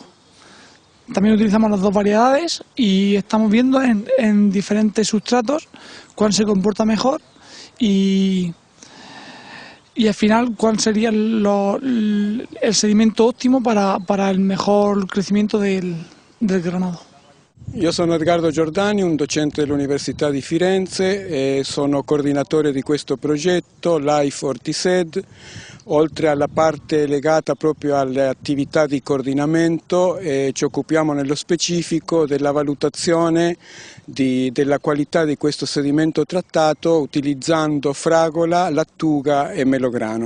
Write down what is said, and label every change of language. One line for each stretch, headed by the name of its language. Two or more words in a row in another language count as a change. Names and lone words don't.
Spanish: También utilizamos las dos variedades y estamos viendo en diferentes sustratos cuál se comporta mejor y al final cuál sería el sedimento óptimo para el mejor crecimiento del granado.
Italian: Io sono Edgardo Giordani, un docente dell'Università di Firenze e sono coordinatore di questo progetto Life Hortised. Oltre alla parte legata proprio alle attività di coordinamento, ci occupiamo nello specifico della valutazione della qualità di questo sedimento trattato utilizzando fragola, lattuga e melograno.